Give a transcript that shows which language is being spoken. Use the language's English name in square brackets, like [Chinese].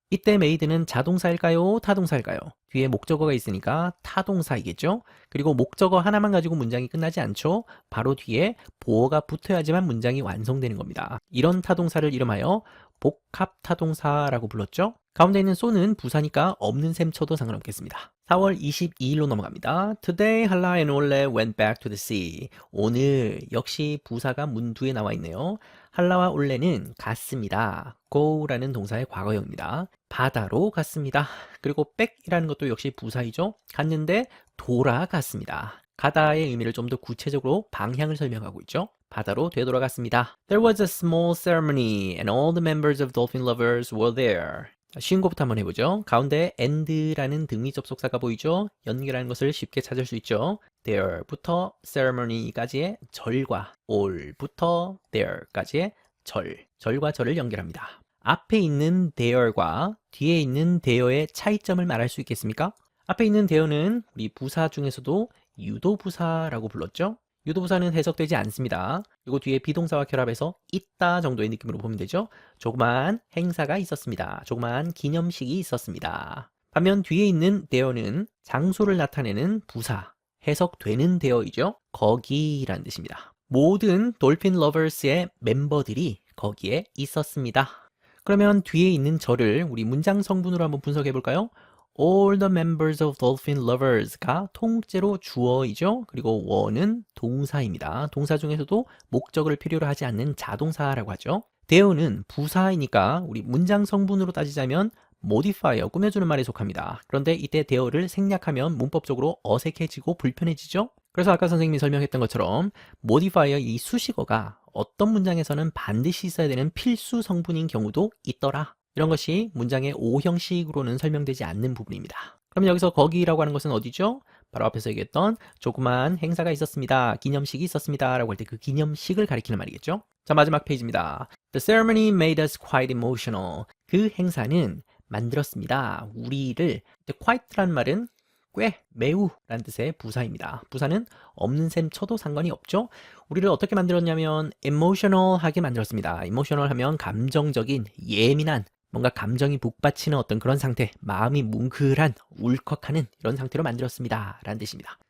[Korean] 이때 made는 자동사일까요? 타동사일까요? 뒤에 목적어가 있으니까 타동사이겠죠? 그리고 목적어 하나만 가지고 문장이 끝나지 않죠? 바로 뒤에 보어가 붙어야지만 문장이 완성되는 겁니다. 이런 타동사를 이름하여 복합타동사라고 불렀죠? 가운데 있는 so는 부사니까 없는 셈 쳐도 상관없겠습니다. 4월 22일로 넘어갑니다. [English] Today, Halla and Ole went back to the sea. [Korean] 오늘 역시 부사가 문두에 나와 있네요. 할라와 올레는 갔습니다. go라는 동사의 과거형입니다. 바다로 갔습니다. 그리고 back이라는 것도 역시 부사이죠. 갔는데 돌아갔습니다. 가다의 의미를 좀 더 구체적으로 방향을 설명하고 있죠. 바다로 되돌아갔습니다. [English] There was a small ceremony and all the members of Dolphin Lovers were there. [Korean] 쉬운 것부터 한번 해보죠. 가운데 and라는 등위 접속사가 보이죠? 연결하는 것을 쉽게 찾을 수 있죠. there부터 ceremony까지의 절과 all부터 there까지의 절과 절을 연결합니다. 앞에 있는 there과 뒤에 있는 there의 차이점을 말할 수 있겠습니까? 앞에 있는 there는 우리 부사 중에서도 유도부사라고 불렀죠? 유도부사는 해석되지 않습니다. 그리고 뒤에 비동사와 결합해서 있다 정도의 느낌으로 보면 되죠. 조그만 행사가 있었습니다. 조그만 기념식이 있었습니다. 반면 뒤에 있는 there는 장소를 나타내는 부사, 해석되는 there이죠. 거기라는 뜻입니다. 모든 돌핀 러버스의 멤버들이 거기에 있었습니다. 그러면 뒤에 있는 절을 우리 문장 성분으로 한번 분석해 볼까요? [English] All the members of dolphin lovers [Korean] 가 통째로 주어이죠. 그리고 were는 동사입니다. 동사 중에서도 목적어를 필요로 하지 않는 자동사라고 하죠. there는 부사이니까 우리 문장 성분으로 따지자면 modifier, 꾸며주는 말에 속합니다. 그런데 이때 there를 생략하면 문법적으로 어색해지고 불편해지죠. 그래서 아까 선생님이 설명했던 것처럼 modifier 이 수식어가 어떤 문장에서는 반드시 있어야 되는 필수 성분인 경우도 있더라. 이런 것이 문장의 오형식으로는 설명되지 않는 부분입니다. 그럼 여기서 거기라고 하는 것은 어디죠? 바로 앞에서 얘기했던 조그만 행사가 있었습니다. 기념식이 있었습니다. 라고 할 때 그 기념식을 가리키는 말이겠죠? 자, 마지막 페이지입니다. [English] The ceremony made us quite emotional. [Korean] 그 행사는 만들었습니다. 우리를, quite라는 말은 꽤, 매우 라는 뜻의 부사입니다. 부사는 없는 셈 쳐도 상관이 없죠. 우리를 어떻게 만들었냐면 emotional하게 만들었습니다. emotional 하면 감정적인, 예민한, 뭔가 감정이 북받치는 어떤 그런 상태, 마음이 뭉클한, 울컥하는 이런 상태로 만들었습니다. 라는 뜻입니다.